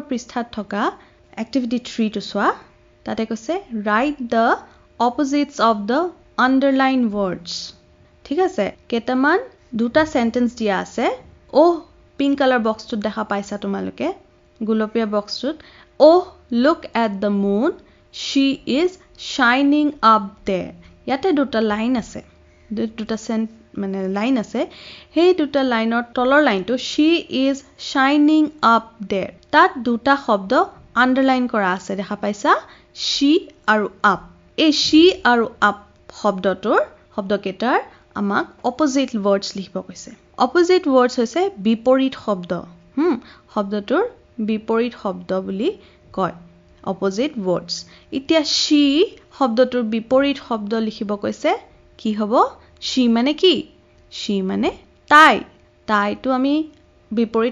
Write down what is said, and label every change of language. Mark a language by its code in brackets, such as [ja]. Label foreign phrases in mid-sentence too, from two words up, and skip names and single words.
[as] পৃষ্ঠাত থকা এক্টিভিটি 3 টো চোৱা তাতে কৈছে [en] write the opposites of the underline words [as] ঠিক আছে কেইটামান দুটা সেন্টেন্স দিয়া আছে [en] pink colour box [as] দেখা পাইছা তোমালোকে গুলপীয়া বক্সটোত [en] look at the moon she is shining up there [as] ইয়াতে দুটা লাইন আছে দুটা মানে লাইন আছে সেই দুটা লাইনৰ তলৰ লাইনটো [en] she is shining up there [as] তাত দুটা শব্দ আন্ডাৰলাইন কৰা আছে দেখা পাইছা she আৰু up এই she আৰু up শব্দকেইটাৰ আমাক [en] opposite words [as] লিখিব কৈছে [en] opposite words [as] হৈছে বিপৰীত শব্দ শব্দটোৰ বিপৰীত শব্দ বুলি কয় [en] opposite words [as] এতিয়া she শব্দটোৰ বিপৰীত শব্দ লিখিব কৈছে কি হ'ব she মানে কি she মানে তাই তাইটো আমি বিপৰীত